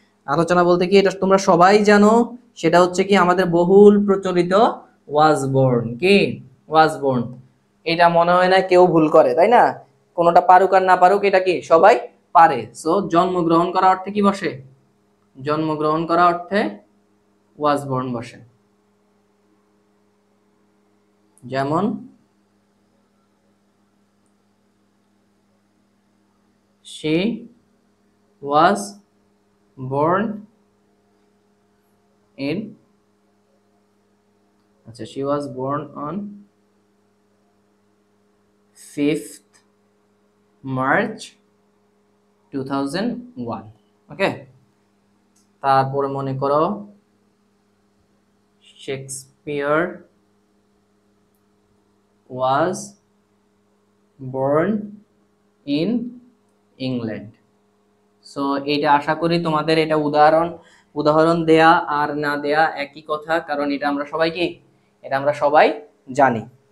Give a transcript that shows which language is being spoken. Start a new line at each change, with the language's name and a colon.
Bangla: আলোচনা বলতে কি, এটা তোমরা সবাই জানো, সেটা হচ্ছে কি আমাদের বহুল প্রচলিত ওয়াজ বোর্ন। কি ওয়াজ বোর্ন? এটা মনে হয় না কেউ ভুল করে, তাই না? কোনোটা পারুক আর না পারুক, এটা কি সবাই পারে। সো জন্মগ্রহণ করা অর্থে কি বসে? জন্মগ্রহণ করা অর্থে ওয়াজ বোর্ন বসে।
English: যেমন she was born in, আচ্ছা, she was born on 5th March 2001।
Bangla: ওকে, তারপরে মনে করো Shakespeare
English: was born in
Bangla: England. So এটা আশা করি তোমাদের এটা উদাহরণ দেয়া আর না দেয়া একই কথা, কারণ এটা আমরা সবাই জানি।